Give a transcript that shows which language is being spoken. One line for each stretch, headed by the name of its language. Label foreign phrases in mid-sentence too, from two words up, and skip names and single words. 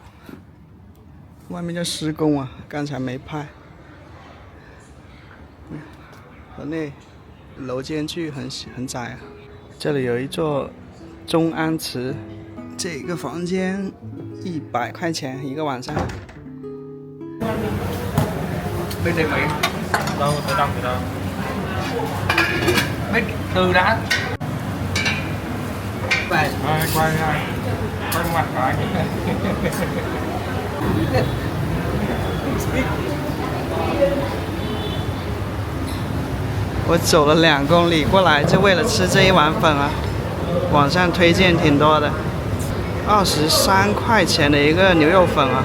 Chinese: 外面在施工啊，刚才没拍。河内楼间距很窄啊。这里有一座中安祠，这个房间100块钱一个晚上。
Vietnamese: Bên này mấy? Đâu, từ đâu? Mấy từ đã. Vậy. Quay mặt phải.
Chinese: 我走了2公里过来，就为了吃这一碗粉啊！网上推荐挺多的，23块钱的一个牛肉粉啊！